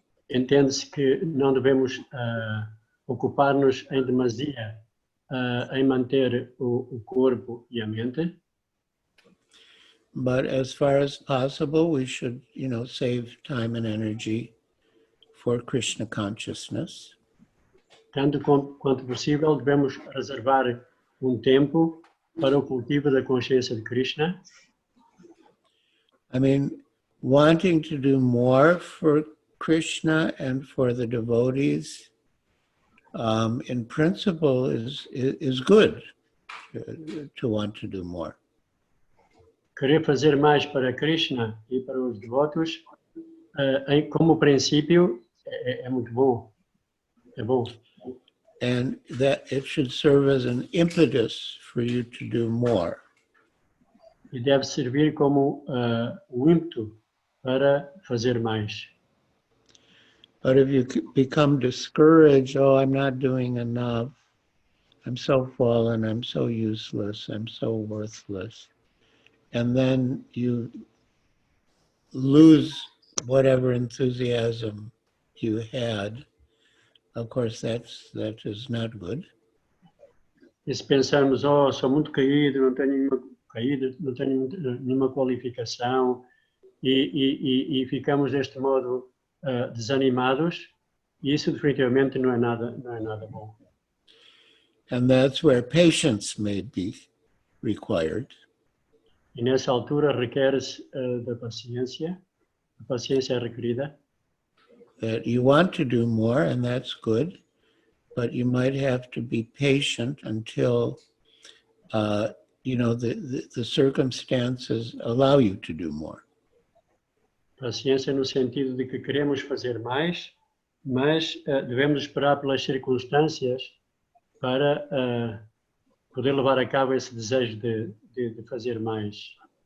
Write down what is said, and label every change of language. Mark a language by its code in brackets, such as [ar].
[pt] Entende-se que não devemos ocupar-nos em demasia em manter o corpo e a mente. [en] But as far as possible, we should, save time and energy for Krishna consciousness. [pt] Tanto quanto possível, devemos reservar tempo para o cultivo da consciência de Krishna. [en] I mean, wanting to do more for Krishna and for the devotees, in principle, is good to want to do more. [pt] Querer fazer mais para Krishna e para os devotos, como princípio, é muito bom. É bom. [en] and that it should serve as an impetus for you to do more. [pt] E deve servir como ímpeto para fazer mais. [en] But if you become discouraged, oh, I'm not doing enough, I'm so fallen, I'm so useless, I'm so worthless, and then you lose whatever enthusiasm you had, of course, that is not good. [pt] E se pensarmos, oh, sou muito caído, não tenho nenhuma qualificação, e ficamos deste modo desanimados, isso definitivamente não é nada bom. [en] And that's where patience may be required. [pt] E nessa altura requer-se da paciência, a paciência é requerida. [en] That you want to do more, and that's good, but you might have to be patient until the circumstances allow you to do more. [pt] Paciência no sentido de que queremos fazer mais, mas devemos esperar pelas circunstâncias para poder levar a cabo esse desejo de fazer mais.